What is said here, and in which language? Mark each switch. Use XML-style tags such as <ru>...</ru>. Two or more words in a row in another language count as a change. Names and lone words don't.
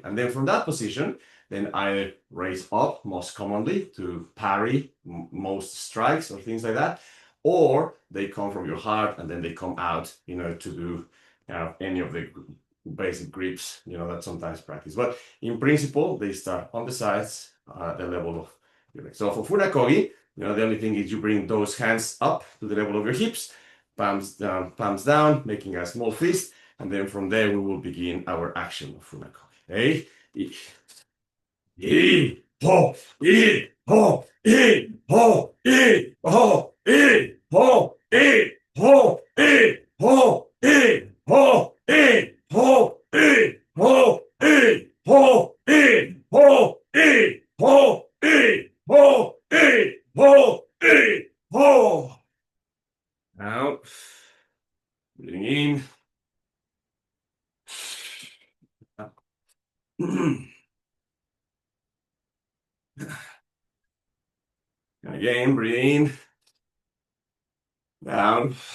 <en>And then from that position, then either raise up, most commonly, to parry most strikes or things like that, or they come from your heart and then they come out, to do any of the basic grips, that sometimes practice. But in principle, they start on the sides at the level of your legs. So for Funakogi, the only thing is you bring those hands up to the level of your hips, palms down, making a small fist, and then from there we will begin our action of Funakogi. Hey, e, ho, e, ho, e, ho, e, ho, e, ho, e, ho, e, ho, e, ho, e, ho, e, ho, e, ho, e, ho, e, ho, e, ho, e, ho, e, ho. Out. Breathing in. Again, breathe in. Down.</en>